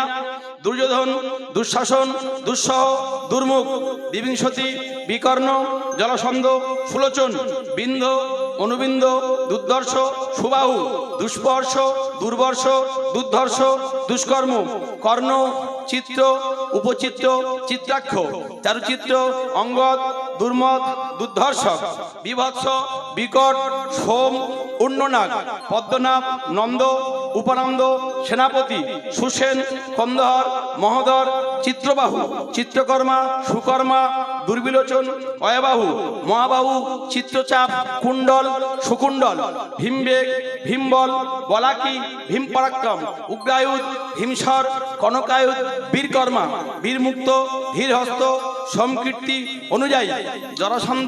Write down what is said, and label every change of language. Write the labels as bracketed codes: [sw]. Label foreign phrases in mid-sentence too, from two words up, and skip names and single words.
[bn] দুর্যোধন, দুঃশাসন, দুঃসহ, দুর্মুখ, বিবিংশতি, বিকর্ণ, জলসন্ধ, সুলোচন, বিন্ধ, অনুবিন্ধ, দুর্ধর্ষ, সুবাহু, দুষ্পর্শ, দুর্বর্ষ, দুর্ধর্ষ, দুষ্কর্ম, কর্ণ, চিত্র, উপচিত্র, চিত্রাক্ষ, চারুচিত্র, অঙ্গদ, দুর্মদ, দুর্ধর্ষক, বিভৎস, বিকট, সোম, উন্ননাগ, পদ্মনাভ, নন্দ, উপানন্দ, সেনাপতি, সুসেন, কন্দহর, মহোদর, চিত্রবাহু, চিত্রকর্মা, সুকর্মা, দুর্বিলোচন, অয়বাহু, মহাবাহু, চিত্রচাপ, কুণ্ডল, সুকুণ্ডল, ভীমবেগ, ভীমবল, বলাকি, ভীমপরাক্রম, উগ্রায়ুধ, হিমসর, কনকায়ুধ, বীরকর্মা, বীরমুক্ত, ধীরহস্ত, সমকীর্তি, অনুযায়ী, জরাসন্ধ,